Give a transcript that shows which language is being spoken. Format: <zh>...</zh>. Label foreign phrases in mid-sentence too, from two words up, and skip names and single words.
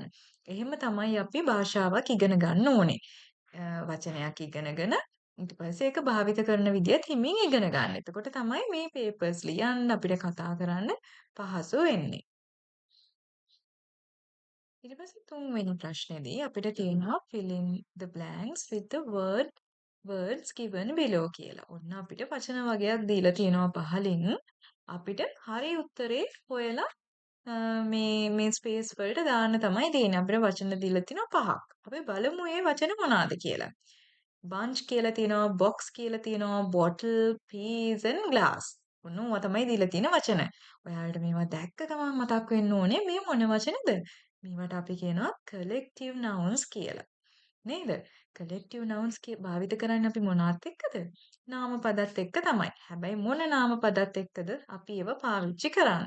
<si>එහෙම තමයි අපි භාෂාවක් ඉගෙන ගන්න ඕනේ. වචනයක් ඉගෙනගෙන ඊට පස්සේ ඒක භාවිත කරන විදියත් හිමින් ඉගෙන ගන්න. එතකොට තමයි මේ පේපර්ස් ලියන්න අපිට කතා කරන්න පහසු වෙන්නේ. ඊට පස්සේ තුන්වෙනි ප්‍රශ්නේදී අපිට තියෙනවා</si> <en>fill in the blanks with the words given below</en> <si>කියලා. ඔන්න අපිට වචන වගයක් දීලා තියෙනවා පහලින්. අපිට හරි උත්තරේ හොයලා මේ ස්පේස් වලට දාන්න තමයි තියෙන්නේ. අපිට වචන දීලා තියෙනවා පහක්. අපි බලමු මේ වචන මොනවාද කියලා. bunch කියලා තියෙනවා, box කියලා තියෙනවා,</si> <en>bottle, peas and glass.</en> <si>ඔන්න ඕවා තමයි දීලා තියෙන වචන. ඔයාලට මේවා දැක්ක ගමන් මතක් වෙන්න ඕනේ මේ මොන වචනද? මේවට අපි කියනවා</si> <en>collective nouns</en> <si>කියලා. නේද?</si> <en>collective nouns</en> <si>භාවිත කරන්නේ අපි මොනවත් එක්කද? නාමපදත් එක්ක තමයි. හැබැයි මොන නාමපදත් එක්කද අපි ඒව පාවිච්චි කරන්නේ?</si>